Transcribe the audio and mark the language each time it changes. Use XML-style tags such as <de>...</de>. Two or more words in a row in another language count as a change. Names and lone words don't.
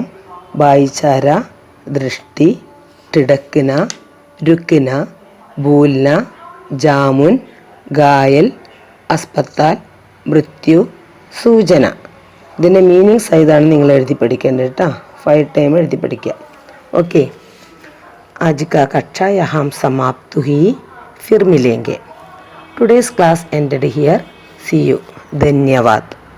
<hi>भाईचारा, दृष्टि, ठिठकना, रुकना, भूलना, जामुन, घायल, अस्पताल, मृत्यु, सूचना.</hi> <ml>ഇതിൻ്റെ മീനിങ്സ് ഇതാണ് നിങ്ങൾ എഴുതി പഠിക്കേണ്ടത് കേട്ടോ. 5 ടൈം എഴുതി പഠിക്കുക.</ml> <hi>ओके, आज का कक्षा यहाँ समाप्त हुई, फिर मिलेंगे.</hi> <en>Today's class ended here. See you. धन्यवाद.</en>